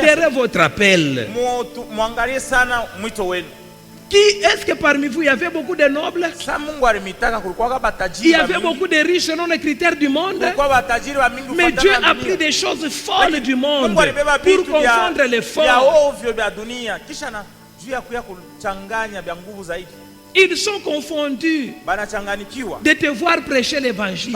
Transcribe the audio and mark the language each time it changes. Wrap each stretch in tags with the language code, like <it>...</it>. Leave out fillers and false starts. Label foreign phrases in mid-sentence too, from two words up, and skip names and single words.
<fr>considérez votre appel.</fr> <sw>Muangalie sana mwito wenu.</sw> <fr>Qui est-ce que parmi vous, il y avait beaucoup de nobles? Il y avait beaucoup de riches selon les critères du monde. Mais Dieu a pris des choses folles du monde pour confondre les forts. Ils sont confondus de te voir prêcher l'évangile.</fr>